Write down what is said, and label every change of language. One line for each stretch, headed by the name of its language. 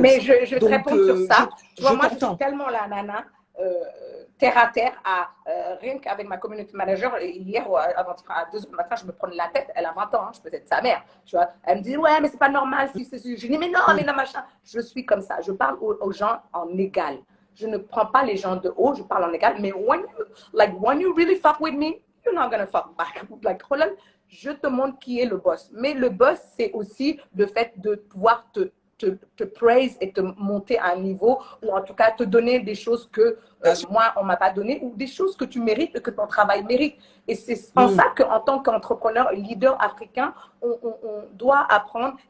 French: Mais je te réponds sur ça. Tu vois, moi, je suis tellement la nana terre à terre rien qu'avec ma community manager. Hier, à 2 h du matin, je me prenais la tête. Elle a 20 ans, hein, je peux être sa mère. Tu vois, elle me dit, ouais, mais c'est pas normal. Je dis, mais non, machin. Je suis comme ça. Je parle aux gens en égal. Je ne prends pas les gens de haut, je parle en égal.
English: Mais when you really fuck with me, you're not gonna fuck back.
French: Like, Roland, je te montre qui est le boss. Mais le boss, c'est aussi le fait de pouvoir te praise et te monter à un niveau, ou en tout cas te donner des choses que moi, on ne m'a pas donné, ou des choses que tu mérites et que ton travail mérite. Et c'est en ça qu'en tant qu'entrepreneur, leader africain, on doit apprendre.